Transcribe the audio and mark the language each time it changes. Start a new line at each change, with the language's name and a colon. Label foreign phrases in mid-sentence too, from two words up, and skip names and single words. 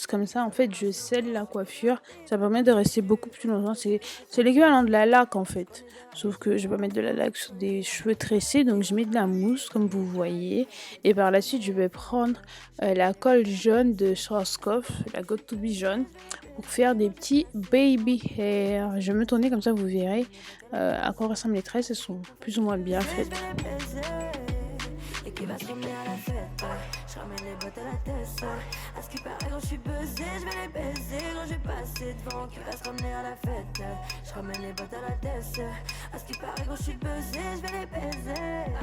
French: Comme ça en fait je scelle la coiffure. Ça permet de rester beaucoup plus longtemps. C'est l'équivalent de la laque en fait. Sauf que je vais pas mettre de la laque sur des cheveux tressés. Donc je mets de la mousse comme vous voyez. Et par la suite je vais prendre la colle jaune de Schwarzkopf, la Got to Be jaune, pour faire des petits
English: baby hair.
French: Je vais me tourner comme ça vous verrez à quoi ressemblent les tresses. Elles sont plus ou moins bien faites. Et qui va se ramener à la fête. Je ramène les bottes à la tête. À ce qui paraît, quand je suis buzzé, je vais les baiser. Quand j'ai passé devant, qui va se ramener à la fête. Je ramène les bottes à la tête. À ce qui paraît, quand je suis buzzé, je vais les baiser.